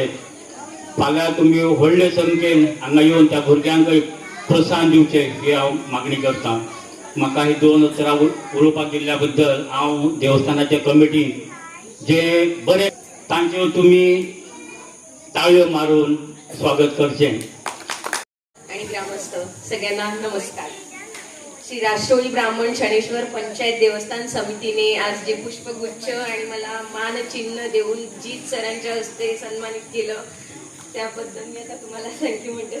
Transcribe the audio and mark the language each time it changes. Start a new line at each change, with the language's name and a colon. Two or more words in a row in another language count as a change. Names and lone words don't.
Konkani: फाल्यां तुमी व्हडले संख्येन हांगा येवन त्या भुरग्यांक प्रोत्साहन दिवचे ही हांव मागणी करतां. म्हाका ही 2 उतरां उलोवपाक दिल्ल्या बद्दल हांव देवस्थानाच्या कमिटीन जे बरे तांचे तुमी ताळयो मारून स्वागत करचें.
Marathi: आणि ग्रामस्थ सगळ्यांना नमस्कार. श्री राष्ट्रवादी ब्राह्मण शनेश्वर पंचायत देवस्थान समितीने आज जे पुष्पगुच्छ आणि मला मानचिन्ह देऊन जीत सरांच्या हस्ते सन्मानित केलं त्याबद्दल मी आता तुम्हाला थँक्यू म्हणते.